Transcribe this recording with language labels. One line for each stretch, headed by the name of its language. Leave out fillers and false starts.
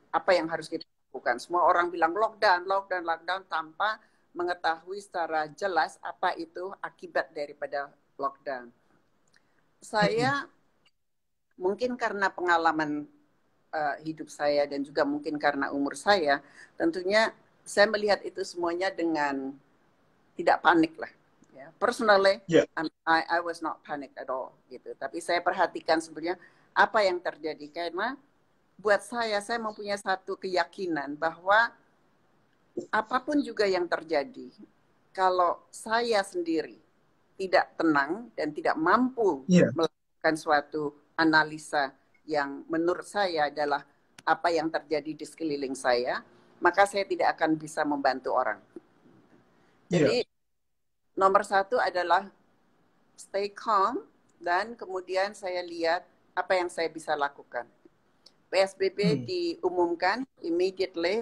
Indonesian: Apa yang harus kita lakukan? Semua orang bilang lockdown, lockdown, lockdown tanpa mengetahui secara jelas apa itu akibat daripada lockdown. Saya mungkin karena pengalaman hidup saya dan juga mungkin karena umur saya, tentunya saya melihat itu semuanya dengan tidak panik lah. Ya.
English: Personally, I was not panic at all gitu.
Indonesian: Tapi saya perhatikan sebenarnya apa yang terjadi karena buat saya mempunyai satu keyakinan bahwa apapun juga yang terjadi, kalau saya sendiri tidak tenang dan tidak mampu melakukan suatu analisa yang menurut saya adalah apa yang terjadi di sekeliling saya, maka saya tidak akan bisa membantu orang. Jadi nomor satu adalah
English: stay calm
Indonesian: dan kemudian saya lihat apa yang saya bisa lakukan. PSBB diumumkan immediately.